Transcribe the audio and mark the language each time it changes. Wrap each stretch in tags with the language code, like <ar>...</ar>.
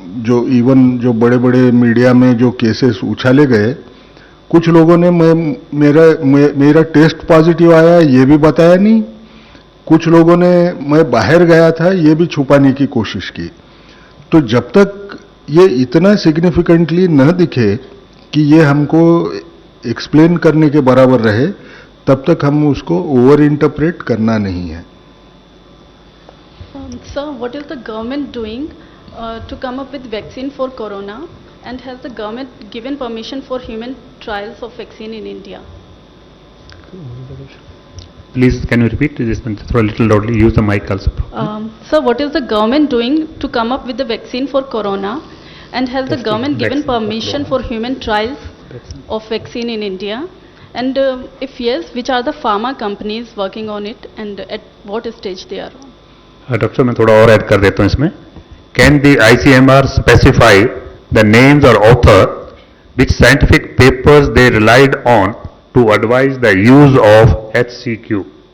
<hi>जो इवन जो बड़े बड़े मीडिया में जो केसेस उछाले गए, कुछ लोगों ने मेरा टेस्ट पॉजिटिव आया ये भी बताया नहीं, कुछ लोगों ने मैं बाहर गया था ये भी छुपाने की कोशिश की। तो जब तक ये इतना सिग्निफिकेंटली न दिखे कि ये हमको एक्सप्लेन करने के बराबर रहे, तब तक हम उसको ओवर इंटरप्रेट करना नहीं है।</hi> <en>Sir, what is the government doing to come up with vaccine for corona, and has the government given permission for human trials of vaccine in India? Please, can you repeat this one? Throw a little loudly. Use the mic also. Sir, what is the government doing to come up with the vaccine for corona, and has the government given permission for human trials of vaccine in India? And if yes, which are the pharma companies working on it, and at what stage they are on?</en> <hi>Doctor मैं थोड़ा और add कर देता हूँ इसमें.</hi> <en>Can the ICMR specify the names or author which scientific papers they relied on to advise the use of HCQ?</en>